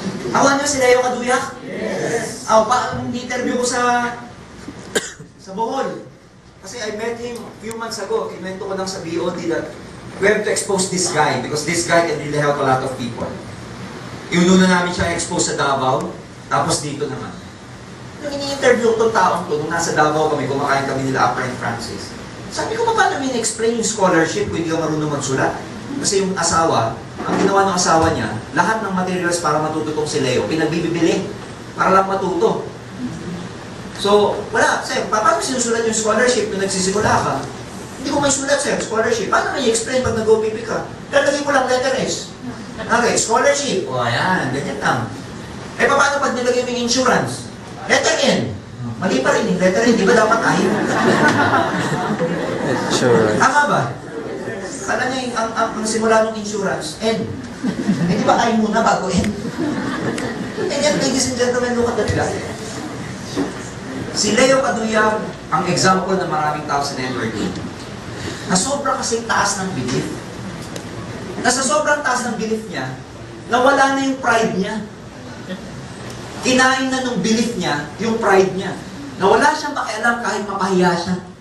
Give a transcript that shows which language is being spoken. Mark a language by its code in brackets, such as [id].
[tl] Awan niyo si Leo Kaduyak? Yes! Nung interview ko sa Bohol. [en] Kasi I met him a few months ago. [tl] Kinwento ko lang sa BOD [en] that we have to expose this guy because this guy can really help a lot of people. [tl] Iununa namin siya expose sa Davao, tapos dito naman. Nung ini-interview ko itong taong to, nung nasa Davao kami, kumakain kami nila Upline Francis. Sabi ko, paano explain yung scholarship kung hindi ka marunong magsulat? Kasi yung asawa, ang ginawa ng asawa niya, lahat ng materials para matututong si Leo, pinagbibili para lang matuto. So, wala, sir, paano sinusulat yung scholarship nung nagsisimula ka? Hindi ko may sulat, sir, scholarship. Paano may explain pag nag-OPP ka? Lalagay mo lang letter S. Okay, scholarship. O, ayan, ganyan lang. Eh, paano pag nilagay mo yung insurance? Letter N. Mali pa rin yung letter N. Di ba dapat I? Insurance. Tama ba? Kala niya yung, ang simula ng insurance, N. Eh, di ba I muna bago N? [en] And yan, ladies and gentlemen, look at that. [tl] Si Leo Kaduyak, ang example ng maraming tao sa networking, na sobrang kasing taas ng belief. Na sa sobrang taas ng belief niya, nawala na yung pride niya. Kinain na nung belief niya, yung pride niya. Nawala siyang pakialam kahit mapahiya siya.